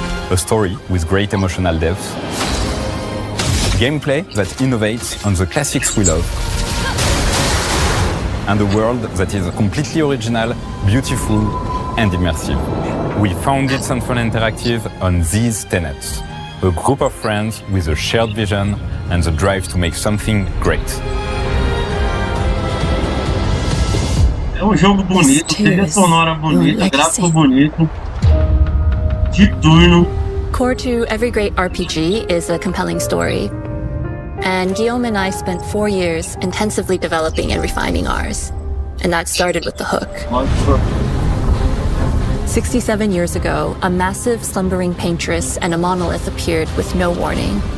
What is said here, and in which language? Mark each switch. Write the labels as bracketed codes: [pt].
[en] A story with great emotional depth, gameplay that innovates on the classics we love, and a world that is completely original, beautiful, and immersive. We founded Central Interactive on these tenets: a group of friends with a shared vision and the drive to make something great. [pt] É jogo bonito, trilha sonora bonita, gráfico bonito, de turno. [en] Core to every great RPG is a compelling story. And Guillaume and I spent 4 years intensively developing and refining ours. And that started with the hook. 67 years ago, a massive slumbering paintress and a monolith appeared with no warning.